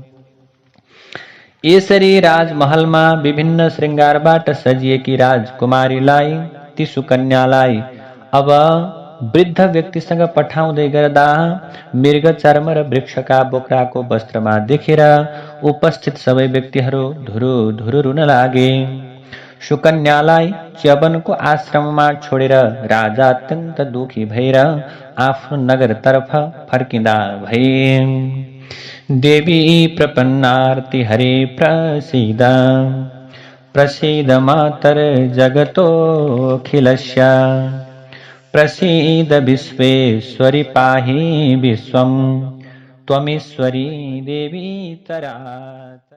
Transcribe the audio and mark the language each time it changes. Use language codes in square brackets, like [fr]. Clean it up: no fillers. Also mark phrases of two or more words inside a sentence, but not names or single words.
[ne] यसरी राजमहलमा विभिन्न श्रृङ्गारबाट सजिएकी राजकुमारीलाई ती सुकन्यालाई अब वृद्ध व्यक्तिसँग पठाउँदै गर्दा मृग चर्म र वृक्षका बोक्राको वस्त्रमा देखेर उपस्थित सबै व्यक्तिहरू धुरु धुरु रुन लागे। सुकन्यालाई च्यवनको आश्रममा छोडेर राजा अत्यन्त दुखी भएर आफ्नो नगरतर्फ फर्किँदा भए। [sa] देवी प्रपन्नार्ति हरे प्रसीद प्रसीद मातर जगतोऽखिलस्य प्रसीद विश्वेश्वरि पाहि विश्वं त्वमीश्वरी देवी तरा।